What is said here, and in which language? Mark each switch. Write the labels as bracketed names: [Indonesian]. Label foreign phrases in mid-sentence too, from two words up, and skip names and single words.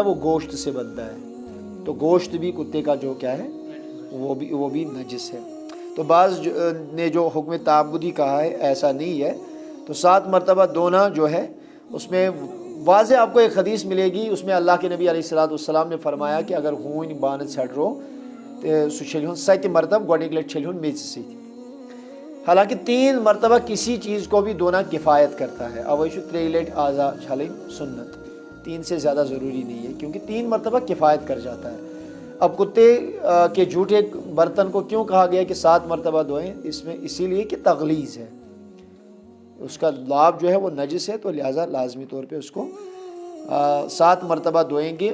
[Urdu] وہ گوشت سے بنتا ہے, تو گوشت بھی کتے کا جو کیا ہے وہ بھی نجس ہے. تو بعض نے جو حکم تعبدی کہا ہے ایسا نہیں ہے. تو 7 مرتبہ دھونا جو ہے اس میں واضح آپ کو ایک حدیث ملے گی, اس میں اللہ کے نبی علیہ الصلوۃ والسلام نے فرمایا کہ اگر [Kashmiri] ہون بانہ ژھڑ رو تو سہ چھلہن 7 مرتبہ گۄڈنِکۍ لٹہِ چھلہن میٚژِ سۭتۍ. [Urdu] حالانکہ 3 مرتبہ کسی چیز کو بھی دھونا کفایت کرتا ہے, [Kashmiri] اوے چھُ 3 لٹہِ اعضا چھلٕنۍ سنت, [Urdu] 3 سے زیادہ ضروری نہیں ہے کیونکہ 3 مرتبہ کفایت کر جاتا ہے. اب کتے کے جھوٹے برتن کو کیوں کہا گیا کہ 7 مرتبہ دھوئیں؟ اس میں اسی لیے کہ تغلیظ ہے, اس کا لعاب جو ہے وہ نجس ہے, تو لہٰذا لازمی طور پہ اس کو 7 مرتبہ دھوئیں گے.